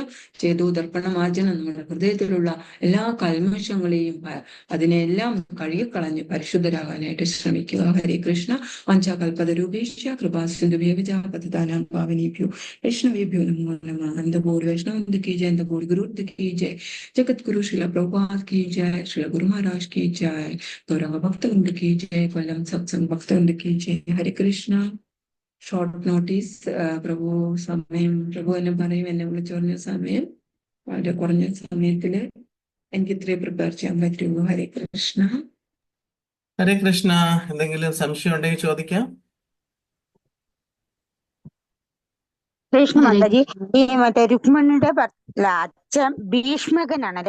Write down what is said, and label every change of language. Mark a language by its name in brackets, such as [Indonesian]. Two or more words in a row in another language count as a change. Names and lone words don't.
[Sanskrit] चेतो दर्पणमार्जनम्, [Malayalam] നമ്മുടെ ഹൃദയത്തിലുള്ള എല്ലാ കൽമഷങ്ങളെയും അതിനെല്ലാം കഴുകിക്കളഞ്ഞ് പരിശുദ്ധരാകാനായിട്ട് ശ്രമിക്കുക. ഹരേ കൃഷ്ണ. [Sanskrit] वञ्चाकल्पतरूपेक्ष कृपासिन्धुभ्यो पतितानां पावनेभ्यो वैष्णवेभ्यो नमो नमः. [Hindi] अनंतकोटि वैष्णव की जय, अनंतकोटि गुरु की जय, जगत गुरु श्रील प्रभुपाद की जय, श्रील गुरु महाराज की जय, गौरंग भक्तवृंद की जय, कोल्लम सत्संग भक्तवृंद की जय. हरे कृष्ण. [English] short notice. [Malayalam] പ്രഭു എന്നെ പറയും, എന്നെ വിളിച്ചു പറഞ്ഞ സമയം വളരെ കുറഞ്ഞ സമയത്തില് എനിക്ക് ഇത്രയും പ്രിപ്പയർ ചെയ്യാൻ പറ്റുള്ളൂ. ഹരേ കൃഷ്ണ. ഹരേ കൃഷ്ണ. എന്തെങ്കിലും സംശയം ഉണ്ടെങ്കിൽ ചോദിക്കാം. കൃഷ്ണ മാതാജി, ഈ മറ്റേ രുക്മിണിയുടെ അച്ഛൻ ഭീഷ്മകനാണല്ലേ?